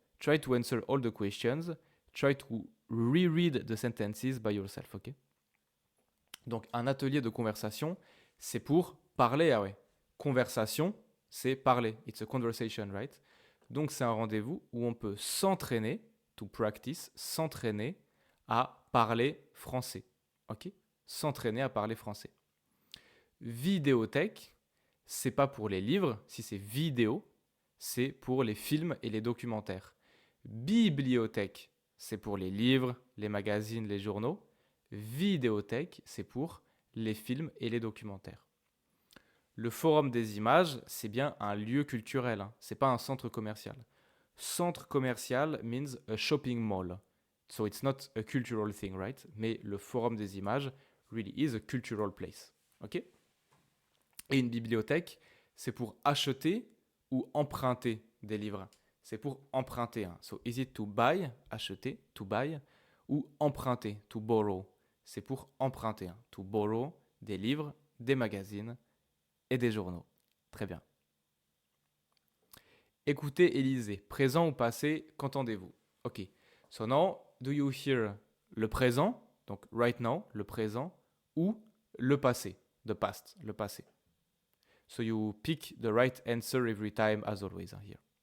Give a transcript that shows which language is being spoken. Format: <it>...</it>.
<en>Try to answer all the questions. Try to reread the sentences by yourself, ok?</en> <fr>Donc, un atelier de conversation, c'est pour parler, ah ouais. Conversation, c'est parler.</fr> <en>It's a conversation, right?</en> <fr>Donc, c'est un rendez-vous où on peut s'entraîner,</fr> <en>to practice,</en> <fr>s'entraîner à parler français, ok? S'entraîner à parler français. Vidéothèque, c'est pas pour les livres, si c'est vidéo, c'est pour les films et les documentaires. Bibliothèque, c'est pour les livres, les magazines, les journaux. Vidéothèque, c'est pour les films et les documentaires. Le forum des images, c'est bien un lieu culturel, hein. C'est pas un centre commercial.</fr> <en>Centre commercial means a shopping mall. So it's not a cultural thing, right?</en> <fr>Mais</fr> <en>le forum des images really is a cultural place. Ok?</en> <fr>Et une bibliothèque, c'est pour acheter ou emprunter des livres. C'est pour emprunter. Hein.</fr> <en>So is it to buy, acheter, to buy,</en> <fr>ou emprunter,</fr> <en>to borrow.</en> <fr>C'est pour emprunter, hein.</fr> <en>To borrow</en> <fr>des livres, des magazines et des journaux. Très bien. Écoutez et lisez. Présent ou passé, qu'entendez-vous? Ok.</fr> <en>So now, do you hear</en> <fr>le présent,</fr> <en>donc right now, le présent, ou</en> <fr>le passé,</fr> <en>the past, le passé? So you pick the right answer every time, as always, here.</en>